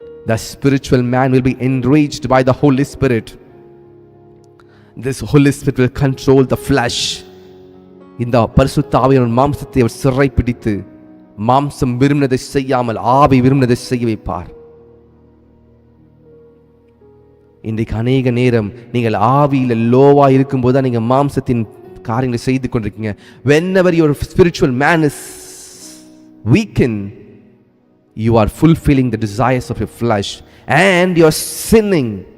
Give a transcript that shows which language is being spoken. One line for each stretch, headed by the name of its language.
English: The spiritual man will be enraged by the Holy Spirit. This Holy Spirit will control the flesh.
Tamil: இந்த பரிசுத்த ஆவியானவர் மாம்சத்தை அவர் சிறை பிடித்து மாம்சம் விரும்பினதை செய்யாமல் ஆவி விரும்பினதை செய்ய வைப்பார். இன்றைக்கு அநேக நேரம் நீங்கள் ஆவியில லோவா இருக்கும்போது தான் நீங்க மாம்சத்தின் காரியங்களை செய்து கொண்டிருக்கீங்க.
English: Whenever your spiritual man is weakened, you are fulfilling the desires of your flesh and you are sinning.